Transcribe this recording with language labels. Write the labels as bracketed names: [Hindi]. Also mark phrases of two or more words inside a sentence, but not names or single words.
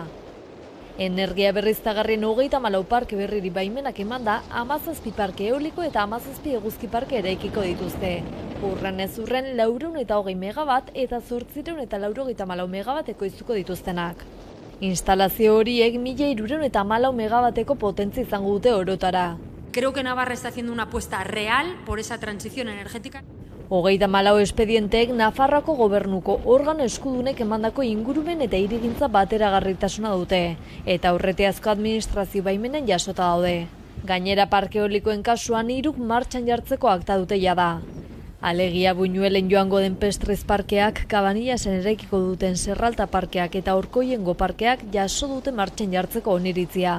[Basque] Energia berriztagarrien 34 parke berriri baimenak eman da, 17 parke eoliko eta 17 eguzki parke eraikiko dituzte. Urren ez urren 420 megabat eta 894 megabat ekoiztuko dituztenak. Instalazio horiek 1314 megabateko potentzia izango dute orotara. [Spanish] Creo que Navarra está haciendo una apuesta real por esa transición energética. [Basque] 34 espedienteek Nafarroako gobernuko organo eskudunek emandako ingurumen eta hirigintza bateragarritasuna dute, eta aurretiazko administrazio baimenen jasota daude. Gainera parke eolikoen kasuan 3 martxan jartzeko akta dute jada. Alegia Buñuelen joango den Pestrez parkeak, Kabanillasen eraikiko duten Serralta parkeak eta Orkoiengo parkeak jaso dute martxan jartzeko oniritzia.